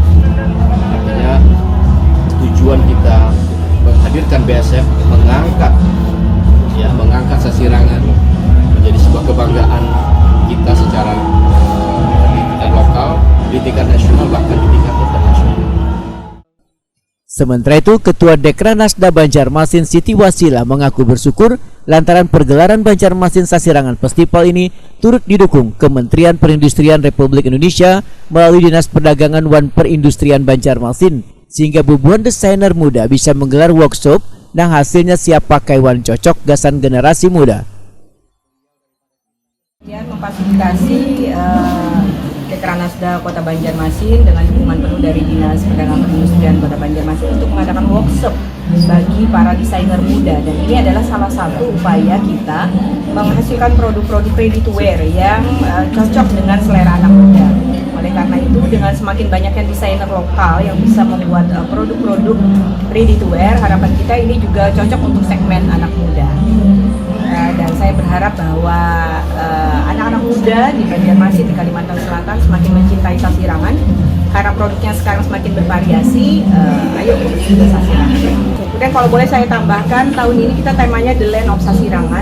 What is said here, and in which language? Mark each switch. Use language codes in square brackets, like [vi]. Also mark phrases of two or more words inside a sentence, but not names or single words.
[id] Artinya tujuan kita menghadirkan BSF mengangkat Sasirangan menjadi sebuah kebanggaan kita secara di tingkat lokal, di tingkat nasional, bahkan di tingkat internasional. Sementara itu, Ketua Dekranasda Banjarmasin Siti Wasila mengaku bersyukur lantaran pergelaran Banjarmasin Sasirangan Festival ini turut didukung Kementerian Perindustrian Republik Indonesia melalui Dinas Perdagangan wan Perindustrian Banjarmasin, sehingga bubuhan desainer muda bisa menggelar workshop yang hasilnya siap pakai wan cocok gasan generasi muda. Memfasilitasi Dekranasda Kota Banjarmasin dengan dukungan penuh dari Dinas Perdagangan Perindustrian Kota Banjarmasin untuk mengadakan workshop bagi para desainer muda, dan ini adalah salah satu upaya kita menghasilkan produk-produk [en] ready to wear [id] yang cocok dengan selera anak muda. Oleh karena itu, dengan semakin banyaknya desainer lokal yang bisa membuat produk-produk [en] ready to wear, [id] harapan kita ini juga cocok untuk segmen anak muda. Dan saya berharap bahwa anak-anak muda di Banjarmasin, di Kalimantan Selatan semakin mencintai Sasirangan karena produknya sekarang semakin bervariasi. Ayo kita Sasirangan. Kemudian kalau boleh saya tambahkan, tahun ini kita temanya The Land of Sasirangan.